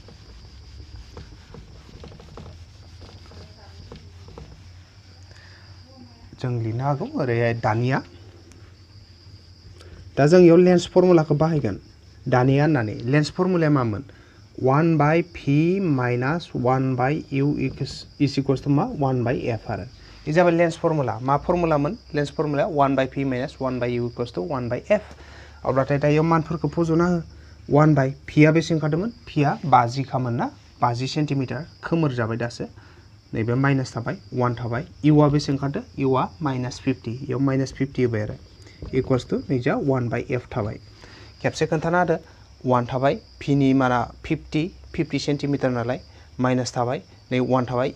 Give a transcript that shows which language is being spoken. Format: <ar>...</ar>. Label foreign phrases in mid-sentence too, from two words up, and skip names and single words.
<brx>जों लिरनो हागौ ओरैहाय दानिया दा जों इयाव</brx> <en>lens formulaखौ</en> <brx>बाहायगोन दानिया होननानै लेन्स फर्मुलाया मामोन 1/p माइनास 1/u</brx> <en>is equals to</en> <brx>मा 1/f आरो बे जाबाय</brx> <en>lens formula</en> <brx>मा फर्मुलामोन</brx> <en>lens formulaया</en> <brx>1/p माइनास 1/u</brx> <en>equals to</en> <brx>1/f अब्लाथाय दायो मानफोरखौ फज'ना हो 1/p आ बेसे ओंखारदोंमोन p आ 50 खामोन ना 50 सेन्टिमिटार खोमोर जाबाय दासो नैबे माइनास थाबाय 1 थाबाय u आ बेसे ओंखारदो u आ -50 इयाव -50 होबाय आरो</brx> <en>equals to</en> <brx>नैजा 1/f थाबाय खेबसे खोन्थाना होदो 1 थाबाय p नि माना 50 सेन्टिमिटार नालाय माइनास थाबाय नै 1 थाबाय</brx>